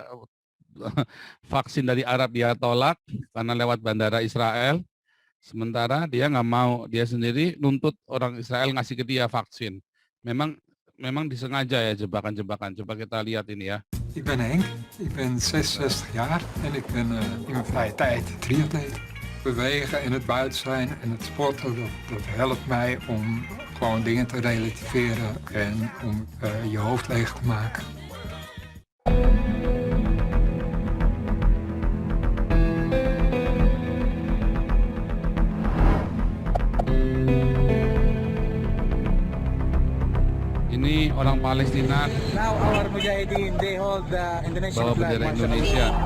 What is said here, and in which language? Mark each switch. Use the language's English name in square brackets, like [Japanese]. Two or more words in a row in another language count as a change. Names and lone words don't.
[Indonesian] vaksin dari Arab dia tolak karena lewat bandara Israel, sementara dia nggak mau, dia sendiri nuntut orang Israel ngasih ke dia vaksin. Memang disengaja ya jebakan-jebakan. Coba kita lihat ini ya. [Dutch] Ik ben Henk, ik ben 66 jaar en ik ben in mijn vrije tijd triatleet. Bewegen en het buiten zijn en het sporten, dat helpt mij om gewoon dingen te relativeren en om je hoofd leeg te maken. [Indonesian] Ini orang Palestina bawa bendera Indonesia.